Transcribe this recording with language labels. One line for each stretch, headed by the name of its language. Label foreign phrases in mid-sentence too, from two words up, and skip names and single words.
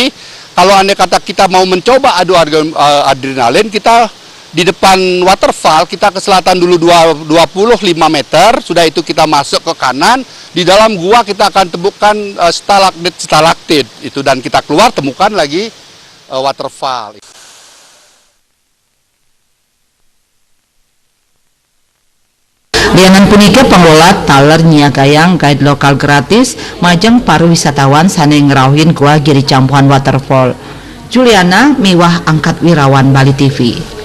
Indonesian: Kalau andai kata kita mau mencoba adu adrenalin, kita di depan waterfall, kita ke selatan dulu 25 meter, sudah itu kita masuk ke kanan, di dalam gua kita akan temukan stalaktit itu, dan kita keluar temukan lagi waterfall.
Balinese: Lianan punika pengelola taler nyiagayang guide lokal gratis majeng para wisatawan sane ngerauhin Gua Giri Campuhan Waterfall. Juliana miwah angkat wirawan Bali TV.